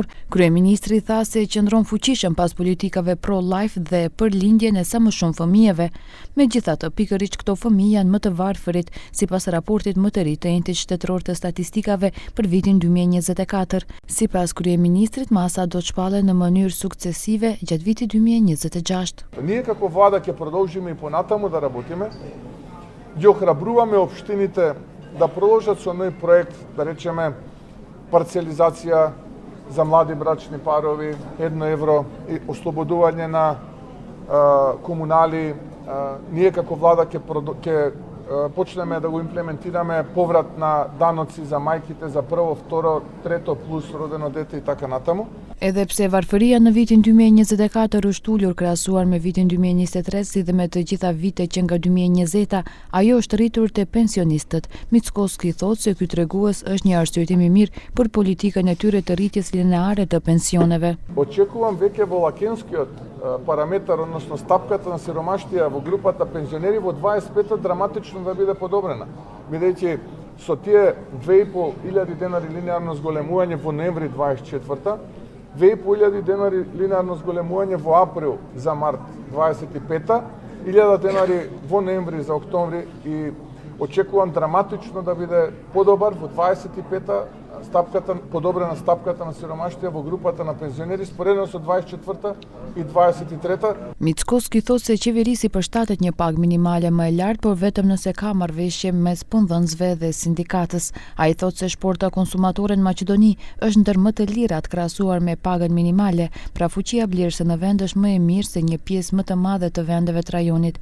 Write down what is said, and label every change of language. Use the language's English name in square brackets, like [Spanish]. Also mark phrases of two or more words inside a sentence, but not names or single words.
[Albanian] Kryeministri tha se qëndron fuqishëm pas politikave pro-life dhe për lindjen e sa më shumë fëmijëve. Megjithatë, pikërisht këto fëmijë janë më të varfërit, sipas raportit më të ri të Entit Shtetëror të Statistikave për vitin 2024. Sipas kryeministrit, masa do të shpallet në mënyrë suksesive gjatë vitit 2026. [Macedonian] Ние како влада ќе продолжиме и понатаму да работиме. Ги охрабруваме општините да продолжат со ној проект, да речеме парцелизација за млади брачни парови, 1 евро и ослободување на комунали. Ние како влада ќе почнеме да го имплементираме поврат на даноци за мајките за прво, второ, трето плюс родено дете и така натаму. [Albanian] Edhe pse varfëria në vitin 2024 është ulur krahasuar me vitin 2023 si dhe me të gjitha vitet që nga 2020, ajo është rritur te pensionistët. Mickoski thotë se ky tregues është një arsyetim i mirë për politikën e tyre të rritjes lineare të pensioneve. [Macedonian] Очекувам веќе во лакенскиот параметар, односно стапката на сиромаштија во групата пензионери во 25-та драматично да биде подобрена, бидејќи со тие 2.500 денари линеарно зголемување во ноември 24-та, 2.500 денари линеарно зголемување во април за март 25-та, 1000 денари во ноември за октомври и очекувам драматично да биде подобар во 25-та стапката, подобрена стапката на сиромаштија во групата на пензионери споредно со 24-та и 23-та. [Albanian] Mickoski thotë se qeverisi përshtatet një pagë minimale më e lartë, por vetëm nëse ka marrëveshje mes punëdhënësve dhe sindikatës. Ai thotë se shporta konsumatore në Maqedoni është ndër më të lirat krahasuar me pagën minimale, pra fuqia blerëse në vend është më e mirë se një pjesë më të madhe të vendeve të rajonit.